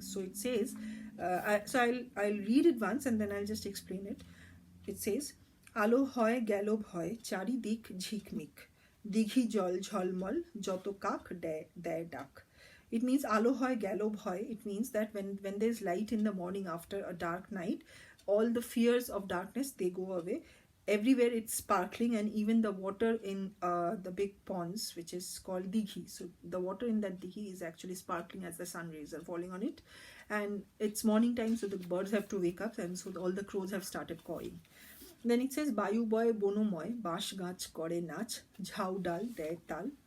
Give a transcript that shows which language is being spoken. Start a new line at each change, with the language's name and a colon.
English: So it says, I'll read it once and then I'll just explain it. It says,
Bangla: আলো হয় গেল ভয় চারিদিক ঝিকমিক দিঘি জল ঝলমল যত কাক দেয় ডাক.
English: It means
Bangla: আলো হয় গেল ভয়.
English: It means that when there's light in the morning after a dark night, all the fears of darkness, they go away. Everywhere it's sparkling, and even the water in the big ponds, which is called dighi. So the water in that dighi is actually sparkling as the sun rays are falling on it. And it's morning time, so the birds have to wake up, and so all the crows have started cawing. Then it says
Bangla: বায়ু বয় বনময় বাঁশ গাছ করে নাচ ঝাউ ডাল দেয় তাল.